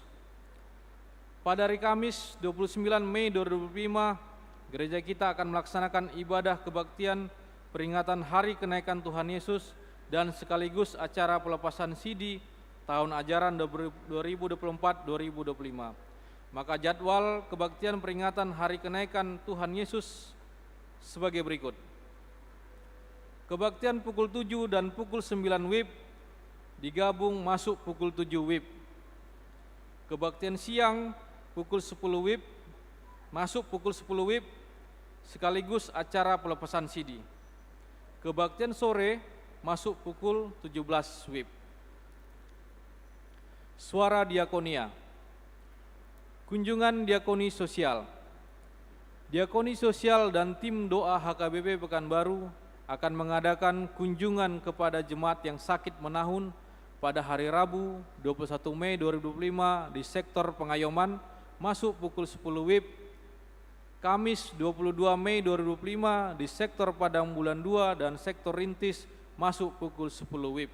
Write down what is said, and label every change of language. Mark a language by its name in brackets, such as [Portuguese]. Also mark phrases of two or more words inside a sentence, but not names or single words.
[Indonesian] Pada hari Kamis 29 Mei 2025, gereja kita akan melaksanakan ibadah kebaktian peringatan Hari Kenaikan Tuhan Yesus dan sekaligus acara pelepasan CD tahun ajaran 2024-2025. Maka jadwal kebaktian peringatan Hari Kenaikan Tuhan Yesus sebagai berikut. Kebaktian pukul 7 dan pukul 9 WIB digabung masuk pukul 7 WIB. Kebaktian siang pukul 10 WIB masuk pukul 10 WIB sekaligus acara pelepasan CD. Kebaktian sore masuk pukul 17 WIB. Suara Diakonia. Kunjungan diakoni sosial. Diakoni Sosial dan tim doa HKBP Pekanbaru akan mengadakan kunjungan kepada jemaat yang sakit menahun pada hari Rabu 21 Mei 2025 di sektor Pengayoman masuk pukul 10 WIB, Kamis 22 Mei 2025 di sektor Padang Bulan 2 dan sektor Rintis masuk pukul 10 WIB.